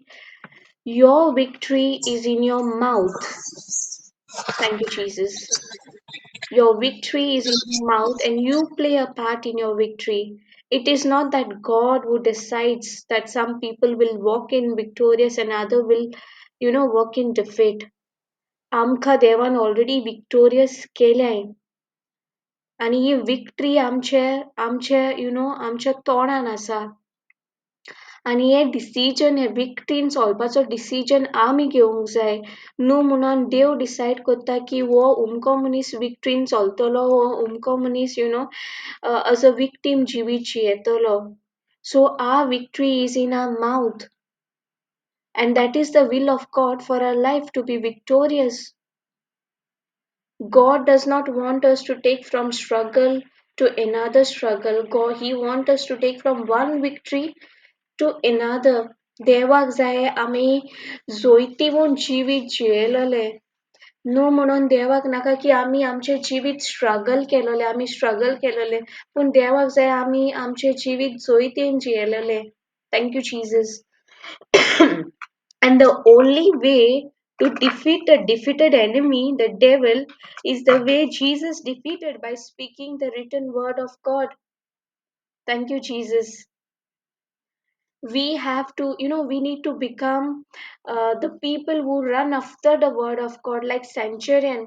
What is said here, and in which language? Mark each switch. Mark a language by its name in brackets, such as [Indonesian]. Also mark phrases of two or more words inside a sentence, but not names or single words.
[English] Your victory is in your mouth. Thank you, Jesus. Your victory is in your mouth and you play a part in your victory. It is not that God who decides that some people will walk in victorious and other will, walk in defeat. [Konkani] आमका देवान [English] already victorious [Konkani] केलें आणि ही विक्ट्री आमच्या तोंडान आसा आणि हे डिसिजन हे विक्ट्रीन सोलपाचो डिसिजन आमी घेवंक जाय न्हू म्हणून देव डिसायड करता की हो उमको मनीस विक्ट्रीन चलतलो हो उमको मनीस [English] as a victim [Konkani] जिवीत येतलो [English] so our victory is in our mouth and that is the will of God for our life to be victorious. God does not want us to take from struggle to another struggle. God, He wants us to take from one victory to another. [Konkani] देवाक जाय आमी जोयतीवून जिवीत जियेलेले न्हू म्हणून देवाक नाका की आमी आमचे जिवीत स्ट्रगल केलेले आमी स्ट्रगल केलेले पूण देवाक जाय आमी आमचे जिवीत जोयतेन जियेलेले [English] thank you Jesus and the only way to defeat a defeated enemy, the devil, is the way Jesus defeated by speaking the written word of God. Thank you, Jesus. We have to, we need to become the people who run after the word of God, like centurion.